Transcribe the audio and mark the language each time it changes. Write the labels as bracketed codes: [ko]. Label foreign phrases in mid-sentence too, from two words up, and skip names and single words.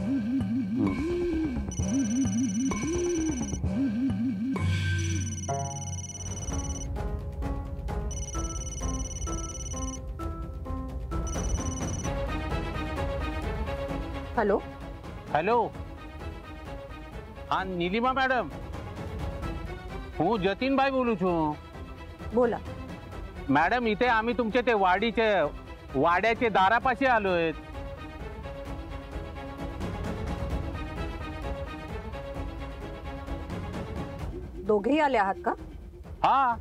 [mr] हॅलो [gu] હેલો, હા નીલિમા મેડમ, હું જતીનભાઈ બોલું છું. [mr] बोला. मॅडम इथे आम्ही तुमचे ते वाड्याचे दारापाशी आलोय. दोघेही आले आहात का? हा.